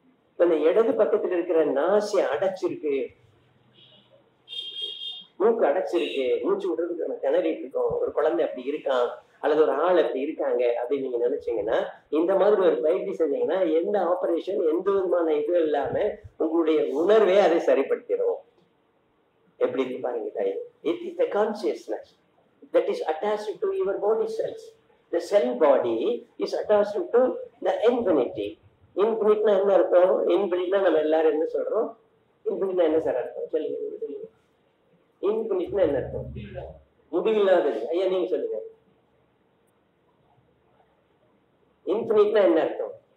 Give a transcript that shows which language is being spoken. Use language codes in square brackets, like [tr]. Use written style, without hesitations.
[ta] இப்ப இந்த இடது பக்கத்தில் இருக்கிற நாசி அடைச்சிருக்கு, மூக்கு அடைச்சிருக்கு, மூச்சு விடுறதுக்கு நம்ம திணறிட்டு இருக்கோம், ஒரு குழந்தை அப்படி இருக்கான் அல்லது ஒரு ஆள் அப்படி இருக்காங்க அப்படின்னு நீங்க நினைச்சீங்கன்னா இந்த மாதிரி ஒரு பயிற்சி செஞ்சீங்கன்னா எந்த ஆபரேஷன் எந்த விதமான இது இல்லாம உங்களுடைய உணர்வே அதை சரிப்படுத்திடும். எப்படி இருக்கு பாருங்க தாய். [en] It is the consciousness that is attached to your body cells. The cell body is attached to the infinity. [ta] Infinite என்ன அர்த்தம்? Infinite நம்ம எல்லாரும் என்ன சொல்றோம்? Infinite என்ன சார் அர்த்தம்? சொல்லுங்க. Infinite என்ன அர்த்தம்? முடிவில்லாதது. ஐயா நீங்க சொல்லுங்க. Infinite என்ன அர்த்தம்?